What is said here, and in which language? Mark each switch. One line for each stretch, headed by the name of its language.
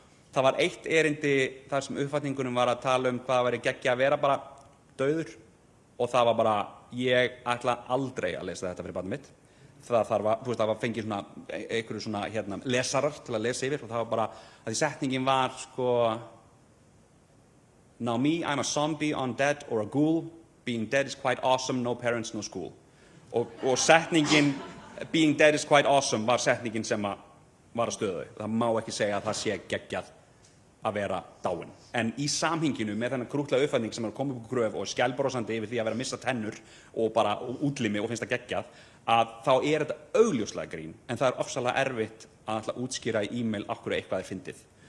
Icelandic: Það var eitt erindi þar sem uppfatningunum var að tala hvað væri geggja að vera bara dauður og það var bara, ég ætla aldrei að lesa þetta fyrir barnið mitt. Það var fengið svona, einhverju svona lesarar til að lesa yfir og það var bara, að því setningin var sko
English: Now me, I'm a zombie, undead or a ghoul. Being dead is quite awesome, no parents, no school.
Icelandic: Og setningin
English: being dead is quite awesome
Icelandic: var setningin sem var að stöðu. Það má ekki segja að það sé geggjað að vera dáin. En í samhenginu með þennan krútlega uppfatning sem er komið upp á gröf og skælbrosandi yfir því að vera að missa tennur og bara útlimi og finnst það geggjað, að þá er þetta augljóslega grín, en það er ofsalega erfitt að ætla að útskýra í e-mail af hverju eitthvað er fyndið.